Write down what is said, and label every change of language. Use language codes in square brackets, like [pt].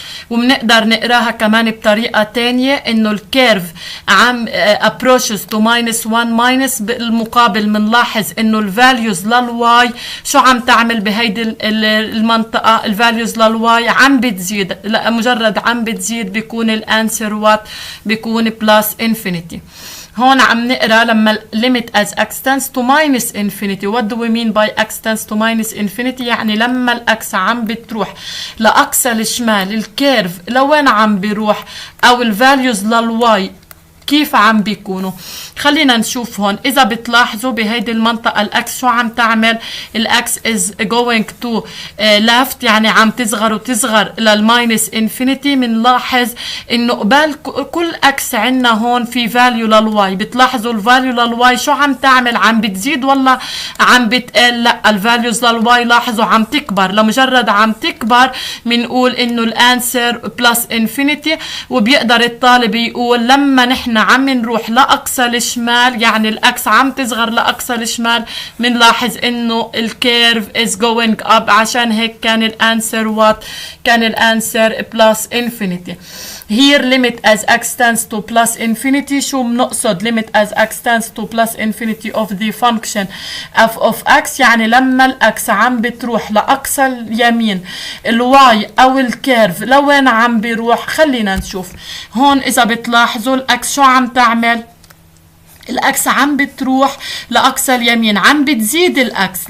[ar] وبنقدر نقراها كمان بطريقة تانية انه الكيرف عم [en] approaches to minus 1 minus. [ar] بالمقابل بنلاحظ انه الفاليوز للواي شو عم تعمل بهيدي المنطقة؟ الفاليوز للواي عم بتزيد. لا مجرد عم بتزيد بيكون الانسر وات؟ بيكون [en] plus infinity. [ar] هون عم نقرا لما [en] limit as x tends to minus infinity. what do we mean by x tends to minus infinity؟ [ar] يعني لما الاكس عم بتروح لاقصى الشمال الكيرف لوين عم بيروح؟ او الفاليوز للواي كيف عم بيكونوا؟ خلينا نشوف هون. اذا بتلاحظوا بهيدي المنطقة الاكس شو عم تعمل؟ الاكس [en] is going to left، [ar] يعني عم تصغر وتصغر للماينس انفينيتي. بنلاحظ انه قبال كل اكس عنا هون في فاليو للواي. بتلاحظوا الفاليو للواي شو عم تعمل؟ عم بتزيد ولا عم بتقل؟ لا، الفاليوز للواي لاحظوا عم تكبر. لمجرد عم تكبر بنقول انه الانسر بلس انفينيتي. وبيقدر الطالب يقول لما نحن عم نروح لاقصى الشمال، يعني الاكس عم تصغر لاقصى الشمال، بنلاحظ انه الكيرف [en] is going up. [ar] عشان هيك كان الانسر وات؟ كان الانسر بلس انفينيتي. [en] here limit as x tends to plus infinity. [ar] شو بنقصد [en] limit as x tends to plus infinity of the function f of x؟ [ar] يعني لما الاكس عم بتروح لاقصى اليمين الواي او الكيرف لوين عم بيروح؟ خلينا نشوف هون. اذا بتلاحظوا الاكس شو عم تعمل؟ الاكس عم بتروح لاقصى اليمين، عم بتزيد الاكس.